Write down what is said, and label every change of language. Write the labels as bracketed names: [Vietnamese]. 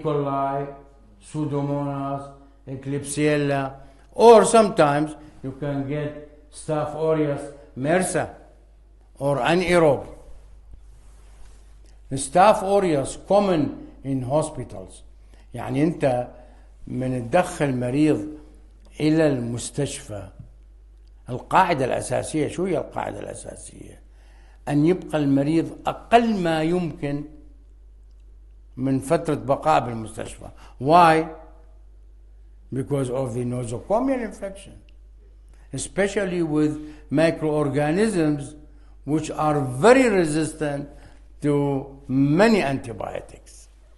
[English] coli, Pseudomonas, Klebsiella, or sometimes you can get Staph aureus MRSA or anaerobe. Staph aureus common in hospitals. [Arabic] يعني أنت من تدخل مريض إلى المستشفى، القاعدة الأساسية، شو هي القاعدة الأساسية؟ أن يبقى المريض أقل ما يمكن من فترة بقاء بالمستشفى. [English] Why? Because of the nosocomial infection, especially with microorganisms which are very resistant to many antibiotics.